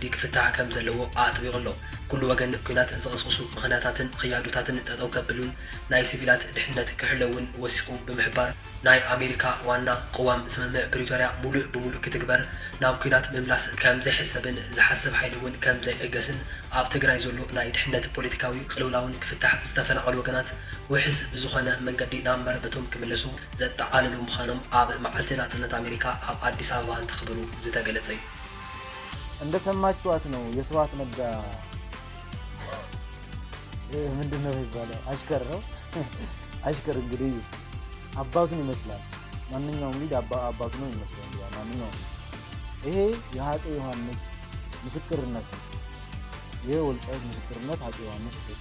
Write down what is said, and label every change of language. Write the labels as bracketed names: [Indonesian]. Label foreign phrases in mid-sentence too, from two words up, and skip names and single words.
[Tigrinya] ክፍታሕ ከም ዘለዎ ኣጥቢቑ ኣሎ ኩሉ ወገን ኩናት ዝቕስቅሱ ምኽንያታትን ክያዱታትን ጠጠው ከብሉን ናይ ሲቪላት ድሕነት ክሕለውን ወሲኹ ብምሕባር ናይ ኣሜሪካ ዋና ቅዋም ስምምዕ ፕሪቶሪያ ሙሉእ ብሙሉእ ክትግበር ናብ ኩናት ምምላስ ከም ዘይሕሰብን ዝሓስብ ሓይሊ እውን ከም ዘይእገስን ኣብ ትግራይ ዘሎ ናይ ድሕነት ፖለቲካዊ ቅልውላውን ክፍታሕ ዝተፈናቐሉ ወገናት ውሕስ ብዝኾነ መንገዲ ናብ መረበቶም ክምለሱ ዘጠቃልሉ ምዃኖም ኣብ መዓልቲ ናጽነት አሜሪካ ኣብ አዲስ አበባ እንትኽብሩ ዝተገለጸ እዩ [Amharic] እንደሰማችኋት ነው የስብሐት ነጋ ምንድነው ይባላል አሽከር ነው አሽከር እንግዲህ አባቱን ይመስላል ማንኛውም ልጅ አባቱ ነው ይመስላል ማንኛውም ይሄ የአፄ ዮሐንስ ምስክርነት ይሄ ወልቃይት ምስክርነት አፄ ዮሐንስ